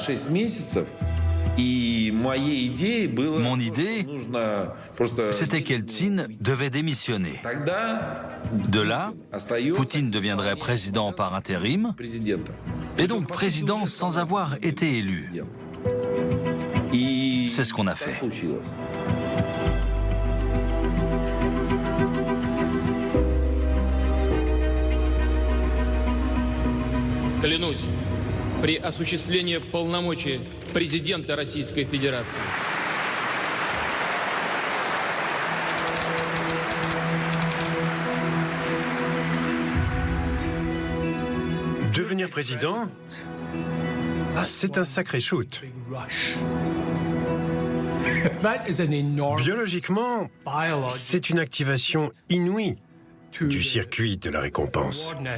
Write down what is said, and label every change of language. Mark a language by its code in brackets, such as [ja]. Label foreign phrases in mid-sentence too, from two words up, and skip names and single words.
[fr] Mon idée, c'était qu'Eltsine devait démissionner. De là, Poutine deviendrait président par intérim, et donc président sans avoir été élu. C'est ce qu'on a fait. [ru] Клянусь, при осуществлении полномочий президента Российской Федерации. [fr] Devenir président, c'est un sacré shoot. Biologiquement, c'est une activation inouïe du circuit de la récompense.